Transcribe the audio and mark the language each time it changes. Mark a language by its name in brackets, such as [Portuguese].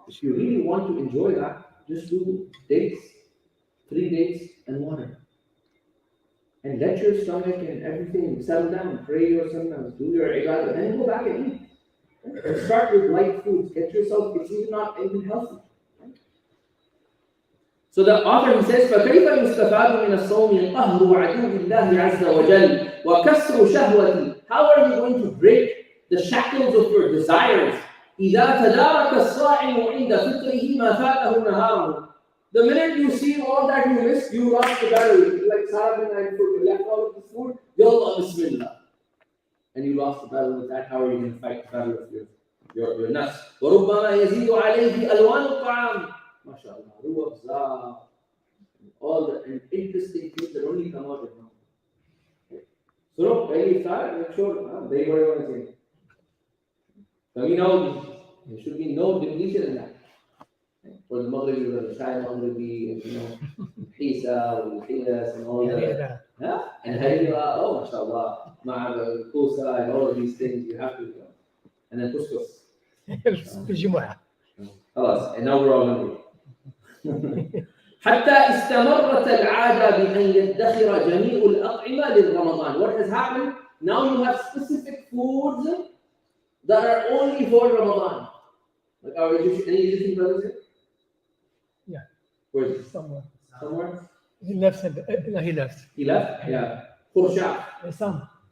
[English] If you really want to enjoy that, just do dates, 3 dates and water. And let your stomach and everything settle down. Pray your sunnahs, do your ibadah, then go back and eat. And start with light foods. Get yourself, it's even not even healthy. So the author he says, [Arabic] فَكَيْفَ يُسْتَفَادُ مِنَ الصَّوْمِ قَهْرُ عَدُوِّ اللَّهِ عَزَّ وَجَلَّ وَكَسْرُ شَهْوَتِهِ. [English] How are you going to break the shackles of your desires? [Arabic] إِذَا تَدَارَكَ الصَّائِمُ عِنْدَ فِطْرِهِ مَا فَاتَهُ نَهَارُهُ. [English] The minute you see all that you missed, you lost the battle. Like Sarah bin Ayn, you left all of the food, Yallah Bismillah. And you lost the battle with that. How are you going to fight the battle of your nafs? [Arabic] وَرُبَّمَا يَزِيدُ عَلَيْهِ أَلْوَانُ الطَّعَامِ. [English] MashaAllah, ruwabza, all the interesting things that only come out of now. So, when you start, make sure they were going to say. So, we know there should be no diminution in that. For the Maghrib, the Shai Maghribi, Hisa, Hilas, and all that. And Harira, oh, MashaAllah, Ma'al, Kusa, and all of these things you have to do. And then Couscous. And now we're all hungry. [Arabic] حتى استمرت العادة بأن يدخر جميع الأطعمة للرمضان. [English] What has happened? Now you have specific foods that are only for Ramadan. Like our Egyptian, any Egyptian brothers here? Yeah. Where is he? Somewhere. He left. He left. He left? Yeah. Khurshaf. Some.